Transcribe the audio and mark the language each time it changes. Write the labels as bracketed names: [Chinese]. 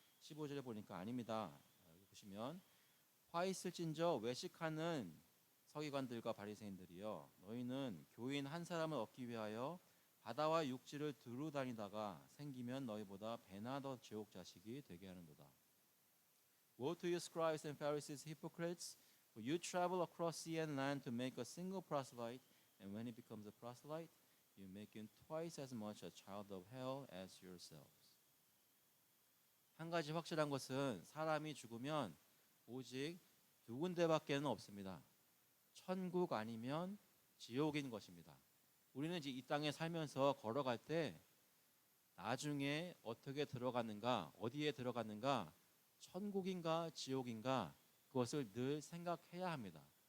[Korean] 15절에 보니까 아닙니다. 여기 보시면 화 있을진저 외식하는 서기관들과 바리새인들이여 너희는 교인 한 사람을 얻기 위하여 바다와 육지를 두루 다니다가 생기면 너희보다 배나 더 지옥 자식이 되게 하는도다. [English] Woe to you scribes and Pharisees, hypocrites, for you travel across sea and land to make a single proselyte, and when he becomes a proselyte, you make him twice as much a child of hell as yourselves. [Korean] 한 가지 확실한 것은 사람이 죽으면 오직 두 군데밖에는 없습니다. 천국 아니면 지옥인 것입니다. 우리는 이제 이 땅에 살면서 걸어갈 때 나중에 어떻게 들어갔는가, 어디에 들어갔는가, 천국인가 지옥인가 그것을 늘 생각해야 합니다.